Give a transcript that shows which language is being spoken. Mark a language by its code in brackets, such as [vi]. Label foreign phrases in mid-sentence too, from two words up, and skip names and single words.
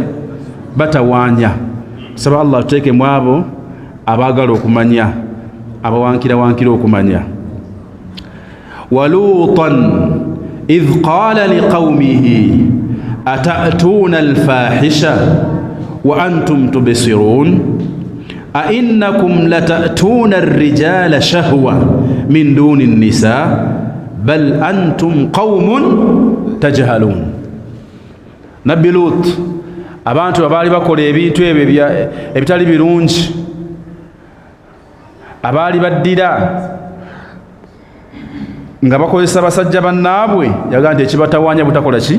[lg] Batawaanya. Saba Allah tuteeke mu abo abaagala okumanya abawankira okumanya. [ar] ولوطا إذ قال لقومه أتأتون الفاحشة وأنتم تبصرون أئنكم لتأتون الرجال شهوة من دون النساء بل أنتم قوم تجهلون. [lg] Nabbi Lut abantu abaali bakola ebintu ebyo ebitali birungi abaali baddira nga bakozesa basajja bannaabwe yaga nti ekibatawaanya butakola ki?